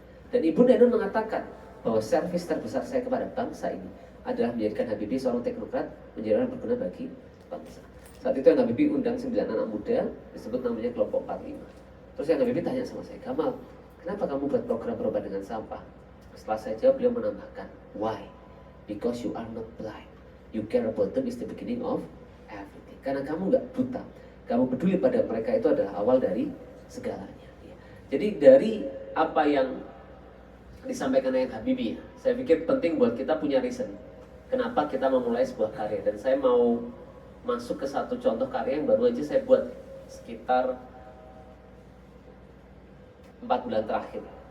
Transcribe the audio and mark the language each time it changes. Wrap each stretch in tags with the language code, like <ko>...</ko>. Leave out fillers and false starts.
<id>Dan Ibunda Ainun mengatakan bahwa servis terbesar saya kepada bangsa ini adalah menjadikan Habibie seorang teknokrat, menjadi orang berguna bagi bangsa. Saat itu yang Habibie undang 9 anak muda, disebut namanya kelompok 45. Terus yang Habibie tanya sama saya, Gamal, kenapa kamu buat program berobat dengan sampah? Setelah saya jawab, beliau menambahkan, why?</id> <en>Because you are not blind. You care about them is the beginning of everything.</en> <id>Karena kamu nggak buta, kamu peduli pada mereka, itu adalah awal dari segalanya. Jadi dari apa yang disampaikan oleh Habibie, saya pikir penting buat kita punya reason kenapa kita memulai sebuah karya. Dan saya mau masuk ke satu contoh karya yang baru aja saya buat sekitar 4 bulan terakhir.</id>